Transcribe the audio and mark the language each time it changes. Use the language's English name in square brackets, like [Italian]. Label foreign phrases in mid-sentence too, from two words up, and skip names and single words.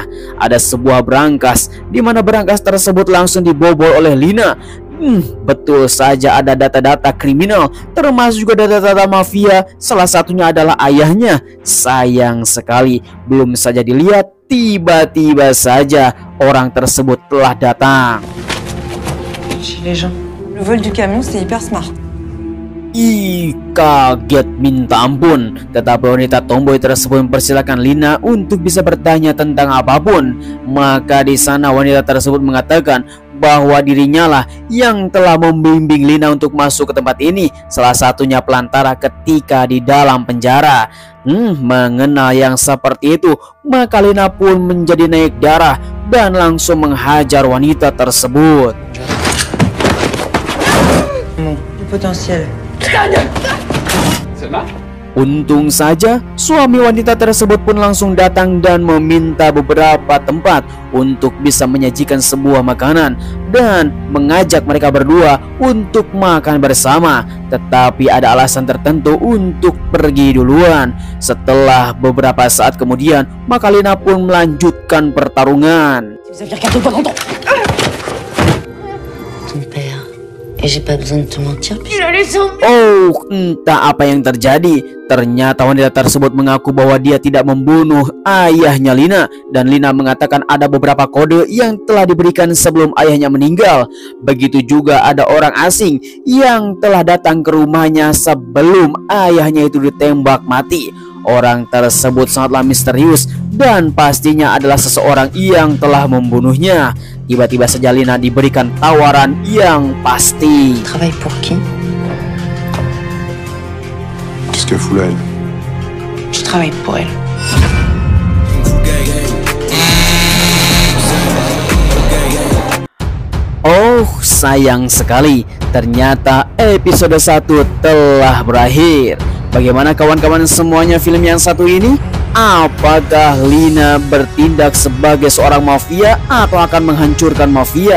[Indonesian] Ada sebuah berangkas, di mana berangkas tersebut langsung dibobol oleh Lina. Betul saja ada data-data kriminal, termasuk juga data-data mafia. Salah satunya adalah ayahnya. Sayang sekali, belum saja dilihat, tiba-tiba saja orang tersebut telah datang. [French] Chez les gens. Le vol du camion, c'est hyper smart. [Indonesian] Kaget minta ampun. Tetapi wanita tomboy tersebut mempersilahkan Lina untuk bisa bertanya tentang apapun. Maka di sana wanita tersebut mengatakan bahwa dirinya lah yang telah membimbing Lina untuk masuk ke tempat ini. Salah satunya pelantara ketika di dalam penjara. Mengenal yang seperti itu, maka Lina pun menjadi naik darah dan langsung menghajar wanita tersebut. [French] Du potentiel. [Indonesian] Untung saja suami wanita tersebut pun langsung datang dan meminta beberapa tempat untuk bisa menyajikan sebuah makanan dan mengajak mereka berdua untuk makan bersama. Tetapi ada alasan tertentu untuk pergi duluan. Setelah beberapa saat kemudian, maka Lina pun melanjutkan pertarungan. [French] Ton père Et j'ai pas besoin de te mentir. Il a laissé en... [Indonesian] Oh, entah apa yang terjadi. Ternyata wanita tersebut mengaku bahwa dia tidak membunuh ayahnya Lina. Dan Lina mengatakan ada beberapa kode yang telah diberikan sebelum ayahnya meninggal. Begitu juga ada orang asing yang telah datang ke rumahnya sebelum ayahnya itu ditembak mati. Orang tersebut sangatlah misterius dan pastinya adalah seseorang yang telah membunuhnya. Tiba-tiba saja Lina diberikan tawaran yang pasti. [French] Travaille pour qui? Qu'est-ce qu'elle fout là, elle? Je travaille pour elle. [Indonesian] Oh, sayang sekali. Ternyata episode 1 telah berakhir. Bagaimana kawan-kawan semuanya film yang satu ini? Apakah Lina bertindak sebagai seorang mafia atau akan menghancurkan mafia?